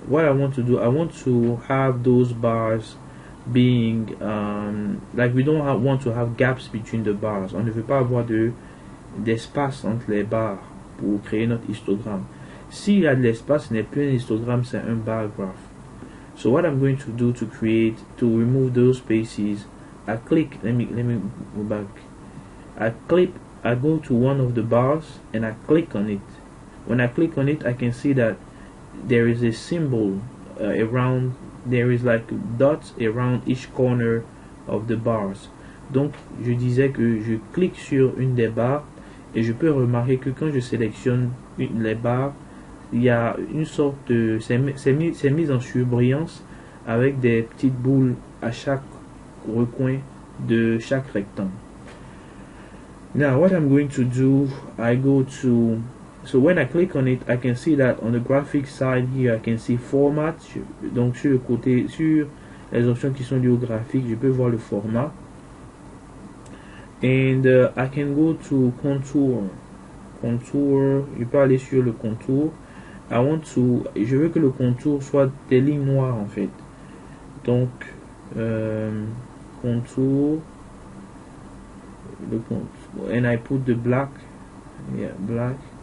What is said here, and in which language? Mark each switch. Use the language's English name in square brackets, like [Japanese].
[English] What I want to do, I want to have those bars being like we don't want to have gaps between the bars. [French] On ne veut pas avoir d'espace entre les barres pour créer notre histogramme. S'il y a de l'espace, ce n'est plus un histogramme, c'est un bar graph. [English] So what I'm going to do to remove those spaces, I click. Let me go back. I go to one of the bars and I click on it. When I click on it, I can see that there is a symbol around. There is like dots around each corner of the bars. [French] Donc, je disais que je clique sur une des barres et je peux remarquer que quand je sélectionne les barres, il y a une sorte de... C'est mis en surbrillance avec des petites boules à chaque recoin de chaque rectangle. [English] Now, what I'm going to do, I go to... So when I click on it, I can see that on the graphic side here, I can see format. [French] Donc sur le côté, sur les options qui sont liées au graphique, je peux voir le format. [English] And I can go to contour. [French] Contour, je peux aller sur le contour. Je veux que le contour soit des lignes noires en fait. Donc [English] contour, and I put the black. Yeah, black.